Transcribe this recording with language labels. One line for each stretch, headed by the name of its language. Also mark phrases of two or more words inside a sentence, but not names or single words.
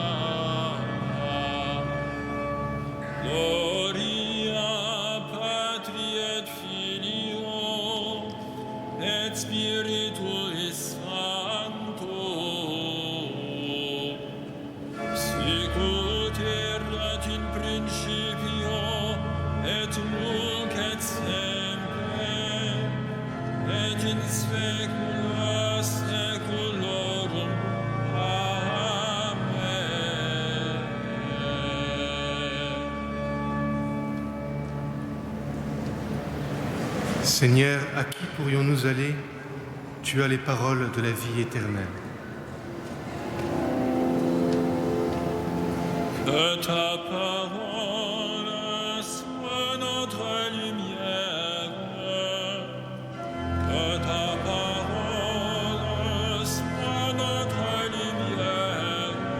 Latin: Gloria Patri et Filio et Spiritui Sancto, sicut erat in principio et nunc et semper et in saecula saeculorum.
French: Seigneur, à qui pourrions-nous aller? Tu as les paroles de la vie éternelle. Que ta parole soit notre lumière, que ta parole soit notre lumière.